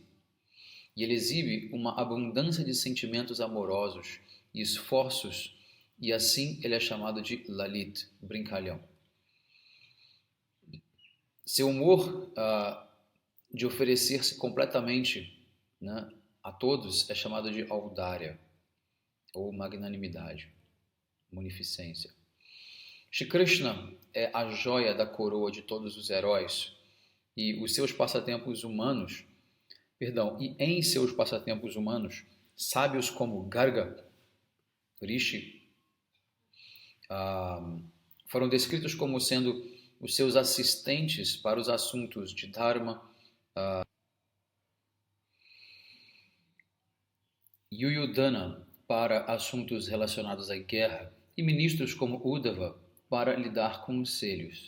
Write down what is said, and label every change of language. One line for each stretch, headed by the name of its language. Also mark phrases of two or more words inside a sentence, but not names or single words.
Portuguese: E ele exibe uma abundância de sentimentos amorosos e esforços, e assim ele é chamado de Lalit, brincalhão. Seu humor de oferecer-se completamente, né, a todos é chamado de Audárya, ou magnanimidade, munificência. Shri Krishna é a joia da coroa de todos os heróis, e os seus passatempos humanos, e em seus passatempos humanos, sábios como Garga, Rishi, foram descritos como sendo os seus assistentes para os assuntos de Dharma, Yuyudhana para assuntos relacionados à guerra e ministros como Uddhava para lidar com os selhos.